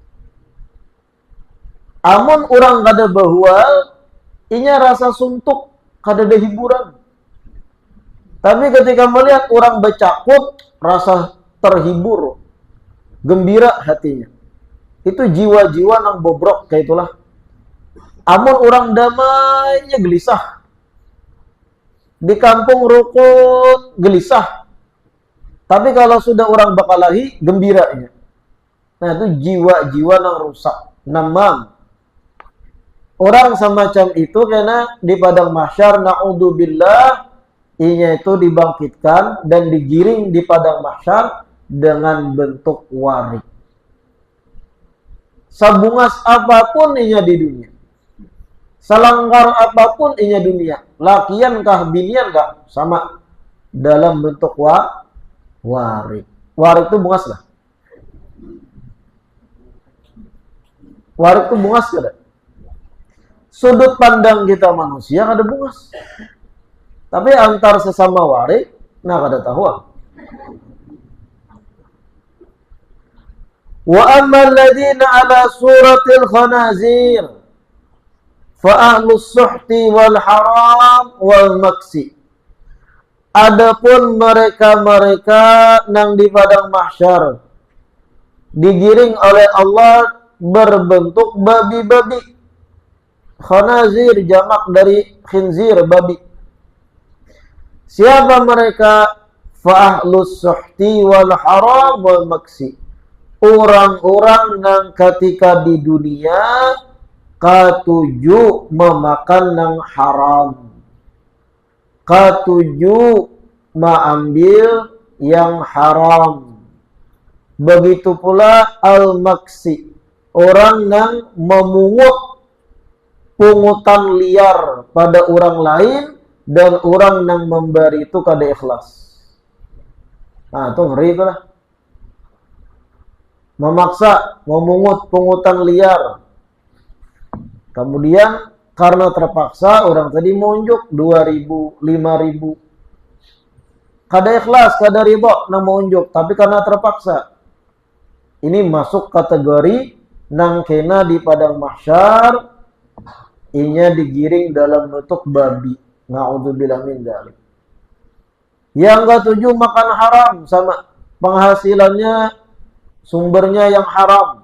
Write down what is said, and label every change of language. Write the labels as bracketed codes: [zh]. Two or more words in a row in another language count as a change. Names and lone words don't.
[bjn] Amun orang kada bahwal, inya rasa suntuk, kada ada hiburan. Tapi ketika melihat orang bacakut, rasa terhibur, gembira hatinya. Itu jiwa-jiwa nang bobrok kayak itulah. Amun orang damainya gelisah. Di kampung rukun gelisah. Tapi kalau sudah orang bakalahi, gembiranya. Nah itu jiwa-jiwa yang rusak. Namam. Orang semacam itu karena di padang mahsyar, na'udzubillah, inya itu dibangkitkan dan digiring di padang mahsyar dengan bentuk warik. Sabungas apapun inya di dunia. Selangkar apapun inya dunia, lakian kah binian kah, sama dalam bentuk warik. Warik itu bungas lah. Warik itu bungas kada. Sudut pandang kita manusia kada bungas. Tapi antar sesama warik, nah kada tahu. [ar] وأما الذين على صورة الخنازير فأهل السحت والحرام والمكس. [bjn] Adapun mereka-mereka nang di padang mahsyar digiring oleh Allah berbentuk babi-babi. Khanazir jamak dari khinzir, babi. Siapa mereka? [ar] فأهل السحت والحرام والمكس. [bjn] Orang-orang nang ketika di dunia katuju memakan nang haram. Katuju mengambil yang haram. Begitu pula al-maksi. Orang yang memungut pungutan liar pada orang lain dan orang yang memberi itu kada ikhlas. Nah, itu ngeri itu lah. Memaksa memungut pungutan liar. Kemudian karena terpaksa orang tadi monjuk 2.000, 5.000. Kada ikhlas, kada ridho nang monjuk, tapi karena terpaksa. Ini masuk kategori nang kena di padang mahsyar, inya digiring dalam bentuk babi. [ar] نعوذ بالله من ذلك. [bjn] Yang ketujuh, makan haram, sama penghasilannya sumbernya yang haram.